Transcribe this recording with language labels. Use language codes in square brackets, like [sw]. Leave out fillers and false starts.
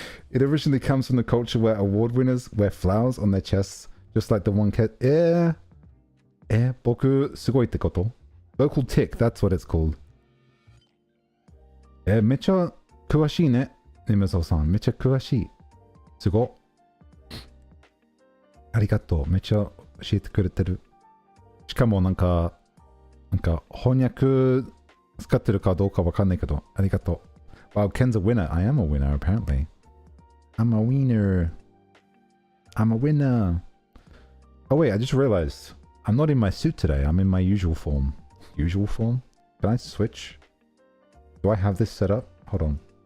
[en] It originally comes from the culture where award winners wear flowers on their chests, just like the one cat. [ja] Boku sugoiってこと? [en] Local tick, that's what it's called. [ja] めっちゃ詳しいね。ねむぞさん、めっちゃ詳しい。すご。ありがとう。めっちゃ教えてくれてる。しかもなんか翻訳使ってるかどうかわかんないけど、ありがとう。 [en] Wow, Ken's a winner. I am a winner, apparently. I'm a winner. I'm a winner. Oh wait, I just realized I'm not in my suit today. I'm in my usual form. Usual form? Can I switch? Do I have this set up? Hold on.